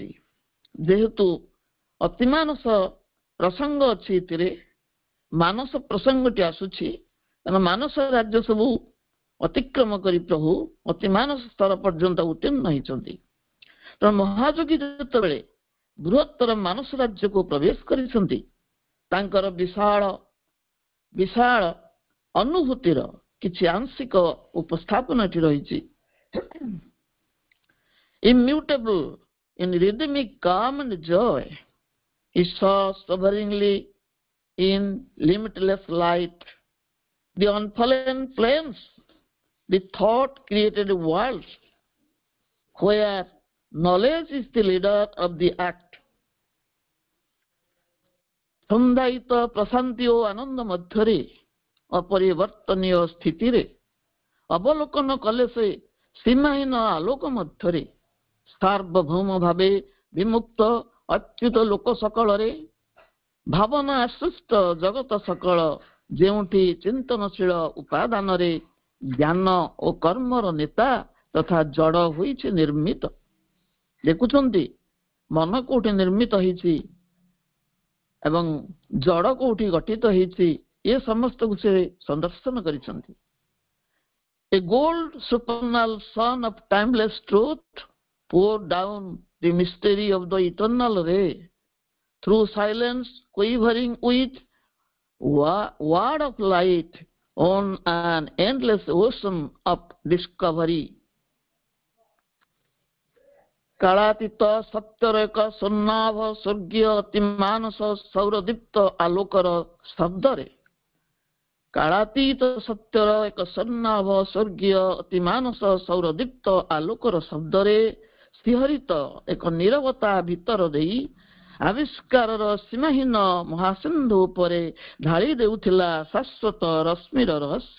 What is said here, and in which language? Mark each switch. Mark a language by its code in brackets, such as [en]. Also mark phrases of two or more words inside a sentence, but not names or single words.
[or] ଯେହେତୁ ଅତିମାନସ ପ୍ରସଙ୍ଗ ଅଛି, ଏଥିରେ ମାନସ ପ୍ରସଙ୍ଗଟି ଆସୁଛି, କାରଣ ମାନସ ରାଜ୍ୟ ସବୁ ଅତିକ୍ରମ କରି ପ୍ରଭୁ ଅତିମାନସ ସ୍ତର ପର୍ଯ୍ୟନ୍ତ ଉତ୍ତୀର୍ଣ୍ଣ ହୋଇଛନ୍ତି। ତେଣୁ ମହାଯୋଗୀ ଯେତେବେଳେ ବୃହତ୍ତର ମାନସ ରାଜ୍ୟକୁ ପ୍ରବେଶ କରିଛନ୍ତି, ତାଙ୍କର ବିଶାଳ ଅନୁଭୂତିର କିଛି ଆଂଶିକ ଉପସ୍ଥାପନ ଏଠି ରହିଛି। [en] Immutable in rhythmic calm and joy, He saw sovereignly in limitless light the unfallen flames, the thought-created worlds, where knowledge is the leader of the act. [or] ସନ୍ଧାୟିତ ପ୍ରଶାନ୍ତି ଓ ଆନନ୍ଦ ମଧ୍ୟରେ ଅପରିବର୍ତ୍ତନୀୟ ସ୍ଥିତିରେ ଅବଲୋକନ କଲେ ସେ ସୀମାହୀନ ଆଲୋକ ମଧ୍ୟରେ ସାର୍ବଭୌମ ଭାବେ ବିମୁକ୍ତ ଅଚ୍ୟୁତ ଲୋକ ସକଳରେ ଭାବନା ଆସୃଷ୍ଟ ଜଗତ ସକଳ ଯେଉଁଠି ଚିନ୍ତନଶୀଳ ଉପାଦାନରେ ଜ୍ଞାନ ଓ କର୍ମର ନେତା ତଥା ଜଡ଼ ହୋଇଛି ନିର୍ମିତ। ଦେଖୁଛନ୍ତି ମନ କୋଉଠି ନିର୍ମିତ ହେଇଛି ଏବଂ ଜଡ଼ କୋଉଠି ଗଠିତ ହେଇଛି, ଏ ସମସ୍ତକୁ ସେ ସନ୍ଦର୍ଶନ କରିଛନ୍ତି। [en] A gold supernal sun of timeless truth poured down the mystery of the eternal ray through silence quivering with word of light on an endless ocean of discovery. [or] କାଳାତୀତ ସତ୍ୟର ଏକ ସ୍ୱର୍ଣ୍ଣାଭ ସ୍ୱର୍ଗୀୟ ଅତିମାନସ ସୌରଦୀପ୍ତ ଆଲୋକର ଶବ୍ଦରେ, କାଳାତୀତ ସତ୍ୟର ଏକ ସ୍ୱର୍ଣ୍ଣାଭ ସ୍ୱର୍ଗୀୟ ଅତିମାନସ ସୌରଦୀପ୍ତ ଆଲୋକର ଶବ୍ଦରେ ଶିହରିତ ଏକ ନୀରବତା ଭିତର ଦେଇ ଆବିଷ୍କାରର ସୀମାହୀନ ମହାସିନ୍ଧୁ ଉପରେ ଢାଳି ଦେଉଥିଲା ଶାଶ୍ୱତ ରଶ୍ମିର ରହସ୍ୟ।